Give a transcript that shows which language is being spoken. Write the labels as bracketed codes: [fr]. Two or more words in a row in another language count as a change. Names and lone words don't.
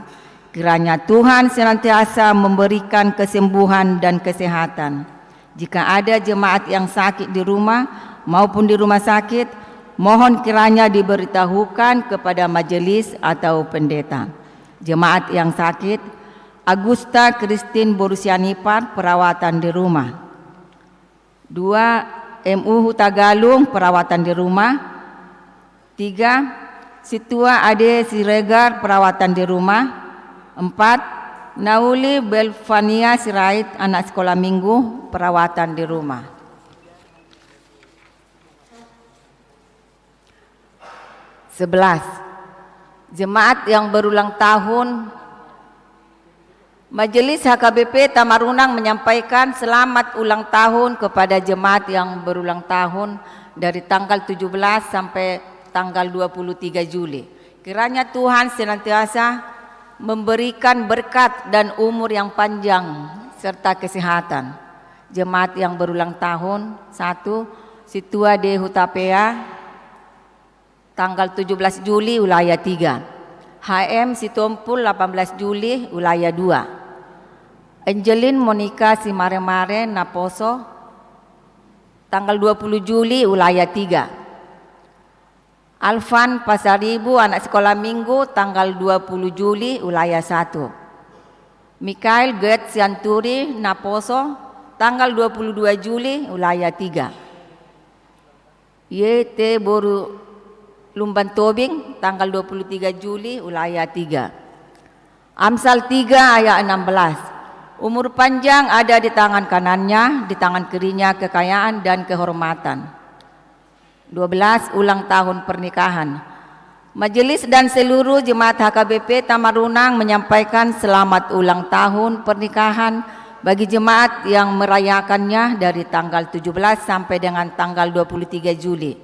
[id] Kiranya Tuhan senantiasa memberikan kesembuhan dan kesehatan. Jika ada jemaat yang sakit di rumah maupun di rumah sakit, mohon kiranya diberitahukan kepada majelis atau pendeta. Jemaat yang sakit, Agusta Christine Borusianipar, perawatan di rumah. 2. MU Hutagalung, perawatan di rumah. 3. Situa Ade Siregar, perawatan di rumah. 4. Nauli Belvania Sirait, anak sekolah minggu, perawatan di rumah. 11. Jemaat yang berulang tahun. Majelis HKBP Tamarunang menyampaikan selamat ulang tahun kepada jemaat yang berulang tahun dari tanggal 17 sampai tanggal 23 Juli. Kiranya Tuhan senantiasa memberikan berkat dan umur yang panjang serta kesehatan. Jemaat yang berulang tahun. 1. Situa de Hutapea, tanggal 17 Juli wilayah 3. HM Sitompul 18 Juli wilayah 2. Angelin Monica Simaremare Naposo, tanggal 20 Juli wilayah 3. Alvan Pasaribu, anak sekolah minggu, tanggal 20 Juli wilayah 1. Mikael Gert Sianturi Naposo, tanggal 22 Juli wilayah 3. YT Boru Lumban Tobing, tanggal 23 Juli wilayah 3. Amsal 3 ayat 16. Umur panjang ada di tangan kanannya, di tangan kirinya kekayaan dan kehormatan. 12. Ulang tahun pernikahan. Majelis dan seluruh jemaat HKBP Tamarunang menyampaikan selamat ulang tahun pernikahan bagi jemaat yang merayakannya dari tanggal 17 sampai dengan tanggal 23 Juli.